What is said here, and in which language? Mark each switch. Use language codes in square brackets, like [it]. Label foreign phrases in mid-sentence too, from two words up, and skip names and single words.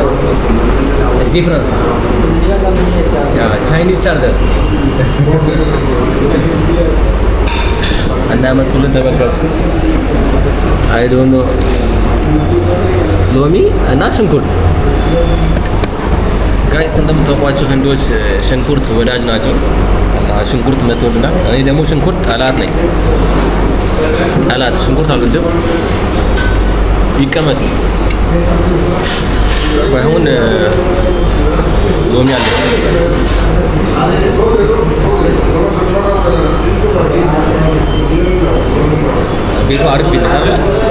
[en] It's different. [hi] दुनिया का नहीं है चार्जर [en] Yeah, Chinese charger. [am] እና መጡልን ተመልካቹ [en] I don't know [am] ሎሚ እና ሽንኩርት ጋይስ እንደምታውቋቸው ህንዶች ሽንኩርት ወዳጅ ናቸው እና ሽንኩርት መጥቶልናል። እኔ ደግሞ ሽንኩርት ጠላት ነኝ። ጠላት ሽንኩርት አልወድም። ይቀመጥ ባይሆን ሎሚ አለ። ቤቱ አሪፍ ቤት ነው አይደል?